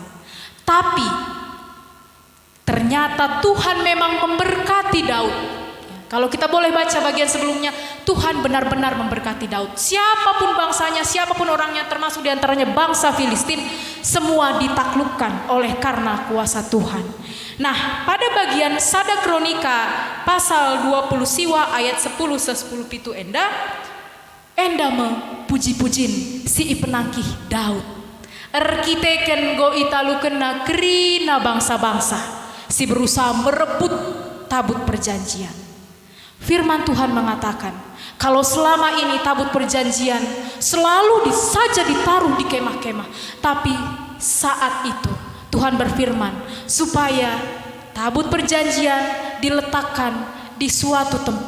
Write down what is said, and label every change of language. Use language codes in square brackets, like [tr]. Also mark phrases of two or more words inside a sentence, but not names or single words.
[id] Tapi ternyata Tuhan memang memberkati Daud. Kalau kita boleh baca bagian sebelumnya, Tuhan benar-benar memberkati Daud. Siapapun bangsanya, siapapun orangnya, termasuk diantaranya bangsa Filistin, semua ditaklukkan oleh karena kuasa Tuhan. Nah, pada bagian [btx] Sada Kronika pasal 20 siwa ayat 10 pitu enda puji-pujin si ipenangkih Daud. Erkiteken go italukena kerina bangsa-bangsa, si [id] berusaha merebut tabut perjanjian. Firman Tuhan mengatakan, kalau selama ini tabut perjanjian selalu saja ditaruh di kemah-kemah, tapi saat itu Tuhan berfirman supaya tabut perjanjian diletakkan di suatu tempat.